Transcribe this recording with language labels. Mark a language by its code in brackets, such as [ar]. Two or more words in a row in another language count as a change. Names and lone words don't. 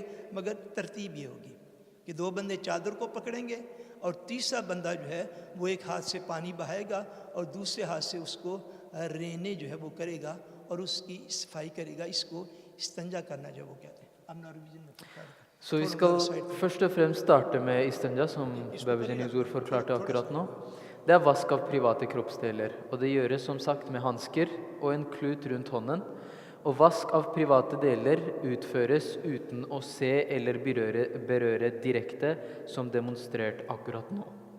[ur] مگر ترتیب یہ ہوگی کہ دو بندے چادر کو پکڑیں گے اور تیسرا بندہ جو ہے وہ ایک ہاتھ سے پانی بہائے گا اور دوسرے ہاتھ سے اس کو رینے جو ہے وہ کرے گا اور اس کی صفائی کرے گا. اس کو استنجا کرنا جو وہ کہتے ہیں. اب نارویجن میں [no] Så vi skal først og fremst starte med istanja, som Babajan Huzur forklarte akkurat nå. Det er vask av private kroppsdeler, og det gjøres som sagt med hansker og en klut rundt hånden. Og vask av private deler utføres uten å se eller berøre direkte, som demonstrert akkurat nå.